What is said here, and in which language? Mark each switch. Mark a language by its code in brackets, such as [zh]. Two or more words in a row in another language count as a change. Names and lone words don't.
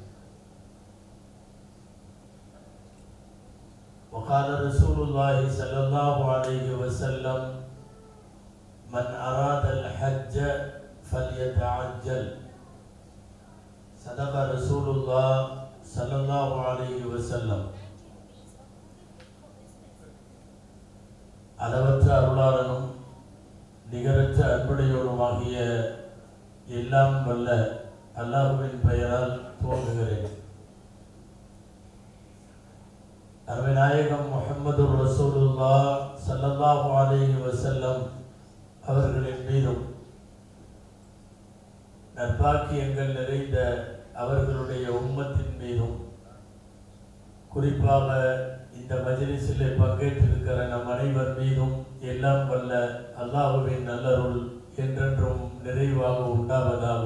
[ar] وقال رسول الله صلى الله عليه وسلم من أراد الحج فليتعجل. صدق رسول الله صلى الله عليه وسلم. [ta] அளவற்ற அருளாளனும் நிகரற்ற அன்புடையோருமாகிய எல்லாம் வல்ல அல்லாஹ்வின் பெயரால் துவங்குகிறேன். அருமைநாயகம் முஹம்மது ரசூலுல்லாஹ் [ar] صلى الله عليه وسلم [ta] அவர்களின் மீதும் நற்பாக்கியங்கள் நிறைந்த அவர்களுடைய உம்மத்தின் மீதும் குறிப்பாக இந்த மஜ்லிஸிலே பங்கேற்றிருக்கிற நம் அனைவர் மீதும் எல்லாம் வல்ல அல்லாஹ்வின் நல்லருள் என்றென்றும் நிறைவாக உண்டாவதாக.